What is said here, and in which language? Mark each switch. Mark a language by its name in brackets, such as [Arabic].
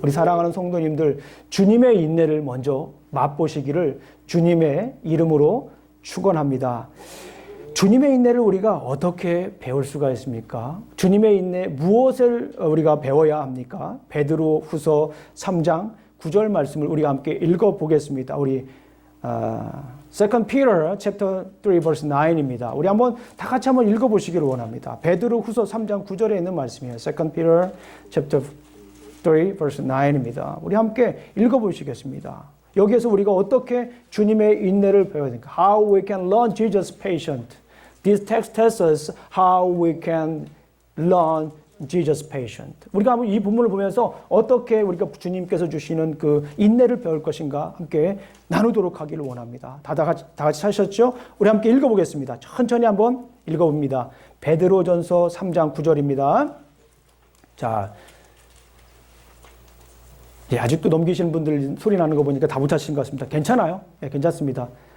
[Korean] 우리 사랑하는 성도님들, 주님의 인내를 먼저 맛보시기를 주님의 이름으로 축원합니다. 주님의 인내를 우리가 어떻게 배울 수가 있습니까? 주님의 인내 무엇을 우리가 배워야 합니까? 베드로 후서 3장 9절 말씀을 우리가 함께 읽어보겠습니다. [English] 우리 2 Peter chapter 3 verse 9입니다. [Korean] 우리 한번 다 같이 한번 읽어보시기를 원합니다. 베드로 후서 3장 9절에 있는 말씀이에요. [English] 2 Peter chapter 3 verse 9입니다. [Korean] 우리 함께 읽어보시겠습니다. 여기에서 우리가 어떻게 주님의 인내를 배워야 됩니까? [English] How we can learn Jesus' patience. This text tells us how we can learn Jesus' patience. [Korean] 우리가 한번 이 본문을 보면서 어떻게 우리가 주님께서 주시는 그 인내를 배울 것인가 함께 나누도록 하기를 원합니다. 다 같이 하셨죠? 우리 함께 읽어보겠습니다. 천천히 한번 읽어봅니다. 베드로전서 3장 9절입니다. 자, 아직도 넘기시는 분들 소리 나는 거 보니까 다 못하신 것 같습니다. 괜찮아요? 괜찮습니다.